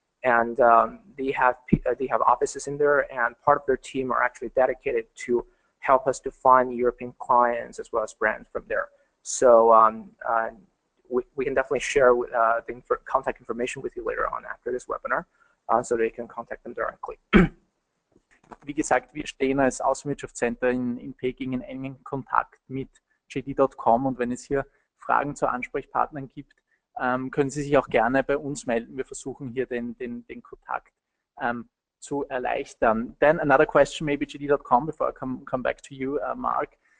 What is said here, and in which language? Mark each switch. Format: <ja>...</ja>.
<en>And they have offices in there, and part of their team are actually dedicated to help us to find European clients as well as brands from there. So we can definitely share the contact information with you later on after this webinar, so that you can contact them directly.</en> <de>Wie gesagt, wir stehen als Außenwirtschaftscenter in Peking in engem Kontakt mit JD.com, und wenn es hier Fragen zu Ansprechpartnern gibt, können Sie sich auch gerne bei uns melden. Wir versuchen hier den Kontakt zu erleichtern.</de> <en>Then another question, maybe JD.com, before I come back to you, Mark.</en>